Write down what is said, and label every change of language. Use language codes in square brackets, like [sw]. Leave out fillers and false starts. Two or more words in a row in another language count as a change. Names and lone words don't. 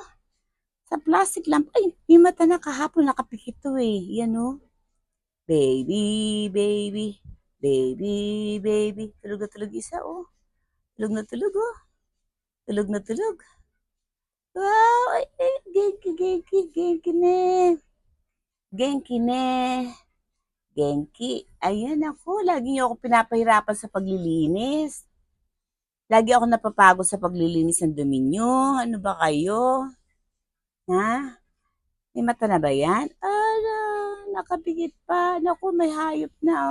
[tl] Sa plastic lang. Ay, may mata na kahapon nakapikit to eh. Yan oh. Baby, baby, baby, baby. Tulog na tulog isa, oh. Tulog na tulog, oh. Tulog na tulog. Wow, ay, ay, [ja] 元気、元気、元気ね. 元気ね。元気. [tl] Ayan ako, lagi niyo ako pinapahirapan sa paglilinis. Lagi ako napapagod sa paglilinis ng dumi niyo. Ano ba kayo? Ha? May mata na ba yan? Ala, nakapikit pa. Naku, may hayop na. Oh.